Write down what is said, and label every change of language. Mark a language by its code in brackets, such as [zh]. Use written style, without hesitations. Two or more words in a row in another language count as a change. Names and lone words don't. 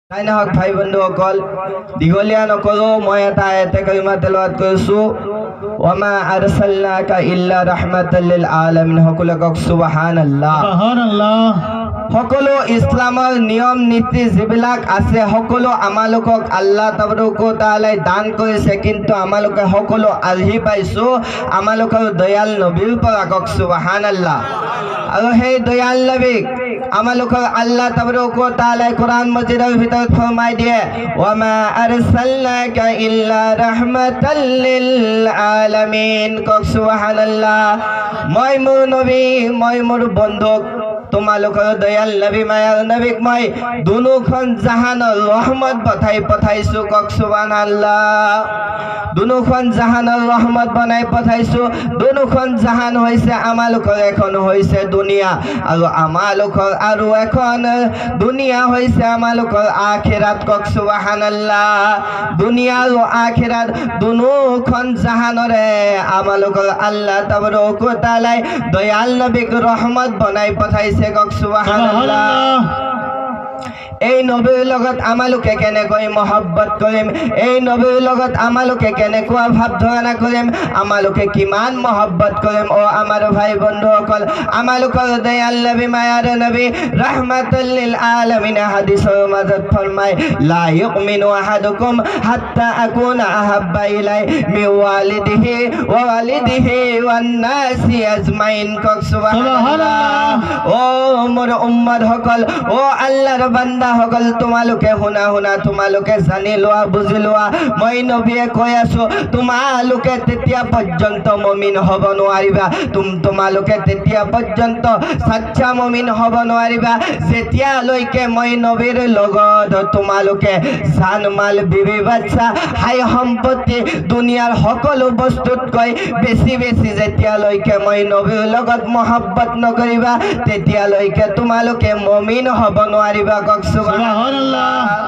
[as] তাই নহওক ভাই বন্ধুসকল দীঘলীয়া নকৰো মই এটা আয়াতে কাৰিমা তেলাৱাত কৰিছো [ar] وما أرسلناك إلا رحمة للعالمين [as] সকলক [ar] سبحان الله سبحان الله [as] সকলো ইসলামৰ নিয়ম নীতি যিবিলাক আছে সকলো আমালোকক আল্লাহ [ar] تبارك وتعالى [as] দান কৰিছে কিন্তু আমালোকে সকলো আলহি পাইছো আমালোকৰ দয়াল নবীৰ পৰা কক সুবহানাল্লাহ আৰু সেই দয়াল নবীক আমালোকৰ আল্লাহ [ar] تبارك وتعالى [as] কোরআন মাজিদৰ ভিতৰত ফৰমাই দিয়ে [ar] وما أرسلناك إلا رحمة للعالمين [as] কক সুবহানাল্লাহ মই মোৰ নবী মই মোৰ বন্ধুক তোমালোকৰ দয়াল নবী মায়াৰ নবীক মই দুনুখন জাহানৰ ৰহমত পঠাইছো কক সুবহানাল্লাহ দুনুখন জাহানৰ ৰহমত বনাই পঠাইছো দুনুখন জাহান হৈছে আমালোকৰ এখন হৈছে দুনিয়া আৰু আমালোকৰ আৰু এখন দুনিয়া হৈছে আমালোকৰ আখিৰাত কক সুবহানাল্লাহ দুনিয়া আৰু আখিৰাত দুনুখন জাহানৰে আমালোকৰ আল্লাহ [ar] تبارك وتعالى [as] দয়াল নবীক ৰহমত বনাই পঠাইছে কক সুবহানাল্লাহ এই নবীৰ লগত আমালোকে কেনেকৈ মহব্বত কৰিম এই নবীৰ লগত আমালোকে কেনেকুৱা ভাৱ ধাৰণা কৰিম আমালোকে কিমান মহব্বত কৰিম ও আমাৰ ভাই বন্ধুসকল আমালোকৰ দয়াল নবী মায়াৰ নবী [ar] رحمة للعالمين [as] হাদিছৰ মাজত ফৰমায় [ar] لا يؤمن أحدكم حتى أكون أحب إليه من والده و والده والناس [as] আজমাইন কক সুবহানাল্লাহ ও মোৰ উম্মত সকল ও আল্লাহৰ বান্দা সকল তোমালোকে শুনা তোমালোকে জানি লোৱা বুজি লোৱা মই নবীয়ে কৈ আছো তোমালোকে তেতিয়া পৰ্যন্ত মুমিন হ'ব নোৱাৰিবা তোমালোকে তেতিয়া পৰ্যন্ত সচ্চা মুমিন হ'ব নোৱাৰিবা যেতিয়ালৈকে মই নবীৰ লগত তোমালোকে জান মাল বিবি বাচ্চা হাই সম্পত্তি দুনিয়াৰ সকলো বস্তুতকৈ বেছি যেতিয়ালৈকে মই নবীৰ লগত মহব্বত নকৰিবা তেতিয়ালৈকে তোমালোকে মুমিন হ'ব নোৱাৰিবা কক সুবহানাল্লাহ